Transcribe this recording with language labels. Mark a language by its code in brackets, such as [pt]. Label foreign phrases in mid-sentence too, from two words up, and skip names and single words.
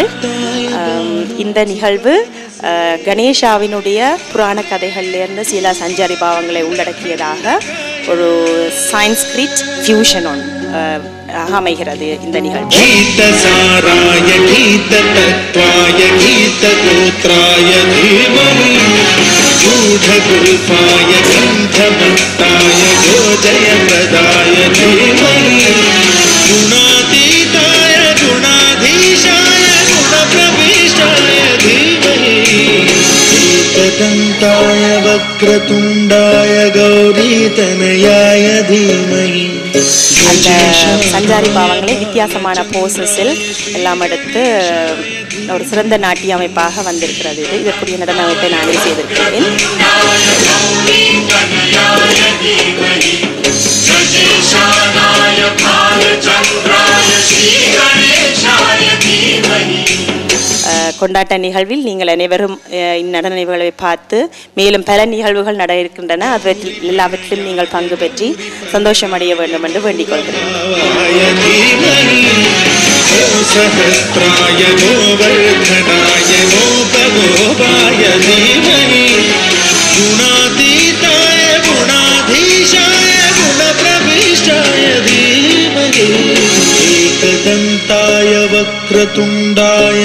[ta] இந்த நிகழ்வு கணேஷாவினுடைய புராண கதைகளிலிருந்து சில சஞ்சாரி பாவங்களை உள்ளடக்கியதாக ஒரு [en] Sanskrit fusion [ta] அமைகிறது இந்த நிகழ்வு. [sa] गीत साराय गीत तत्त्वाय गीत गोत्राय धीमहि गूढगुल्फाय गन्धभक्ताय गोजयप्रदाय धीमहि गुणातीताय गुणाधीशाय गुणप्रविष्टाय धीमहि एकदन्ताय वक्रतुण्डाय गौरीतनयाय धीमहि. [ta] அந்த சஞ்சாரி பாவங்களை வித்தியாசமான போசஸில் எல்லாம் எடுத்து ஒரு சிறந்த நாட்டிய அமைப்பாக வந்திருக்கிறது. இதற்குரிய நடன அமைப்பை நானே செய்திருக்கிறேன். கொண்டாட்ட நிகழ்வில் நீங்கள் அனைவரும் இந்நடன நிகழ்வை பார்த்து மேலும் பல நிகழ்வுகள் நட இருக்கின்றன. எல்லாவற்றிலும் நீங்கள் பங்கு பெற்றி சந்தோஷம் அடைய வேண்டும் என்று வேண்டிக் கொள்கிறேன். [sa] सहस्राय गोवर्धनाय गोपगोपाय धीमहि गुणातीताय गुणाधीशाय गुणप्रविष्टाय धीमहि एकदन्ताय वक्रतुण्डाय